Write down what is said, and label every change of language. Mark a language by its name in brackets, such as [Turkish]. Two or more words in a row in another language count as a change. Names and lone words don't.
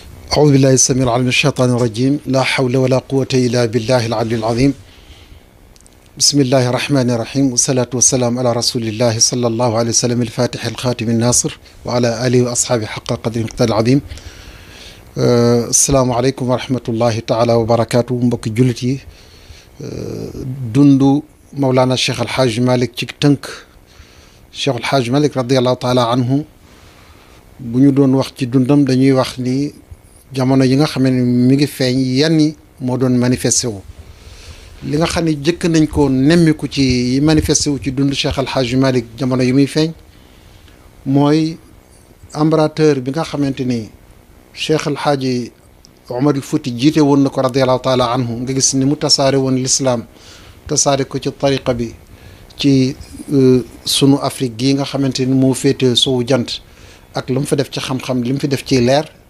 [Arabic] أعوذ بالله السميع العليم من الشيطان الرجيم لا حول ولا قوة إلا بالله العلي العظيم بسم الله الرحمن الرحيم والصلاة والسلام على رسول الله صلى الله عليه وسلم الفاتح الخاتم الناصر وعلى آله وأصحابه حق قدر المقدار العظيم السلام عليكم ورحمة الله تعالى وبركاته [Wolof] mbokki jullit yi dundu Mawlana Cheikh El Hadj Malick ci tënk Cheikh El Hadj Malick [Arabic] رضي الله تعالى عنه [Wolof] bu ñu doon wax ci dundam dañuy wax ni jamono yi nga xam ne mi ngi feeñ yan yi moo doon manifesté wu li nga xam ne jëkk nañ ko nemmiku ci yi manifesté wu ci dund Cheikh El Hadj Malick jamono yi muy feeñ mooy empereur bi nga xamante ni Cheikh El Hadj Omar al Fouti jiite woon na ko [Arabic] رضي الله تعالى عنه [Wolof] nga gis ni mu tasaare woon l'islam tasaare ko ci tariqa bi ci sunu Afrique gii nga xamante ni moo féete sowu jant ak lu mu fi def ci xam-xam li mu fi def ci leer